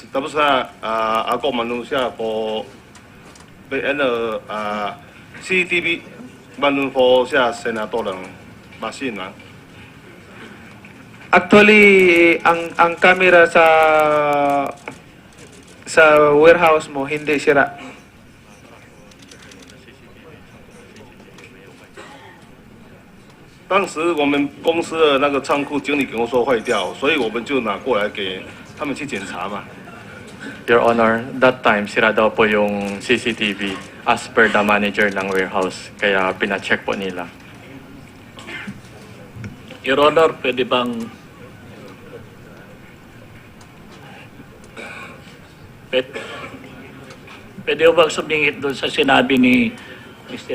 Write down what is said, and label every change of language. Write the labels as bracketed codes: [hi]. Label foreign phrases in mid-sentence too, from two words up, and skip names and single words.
[tl] Tapos ako manunsya po CCTV manun po siya senator ng machine na. Actually, ang camera sa warehouse mo hindi sira. [zh] 当时我们公司的那个仓库经理跟我说坏掉，所以我们就拿过来给他们去检查嘛。 [en] Your Honor, that time [tl] sira daw po yung [en] CCTV as per the manager ng warehouse. [tl] Kaya pina-check po nila. [en] Your Honor, [tl] pwede bang pwede bang sumingit doon sa sinabi ni Mr.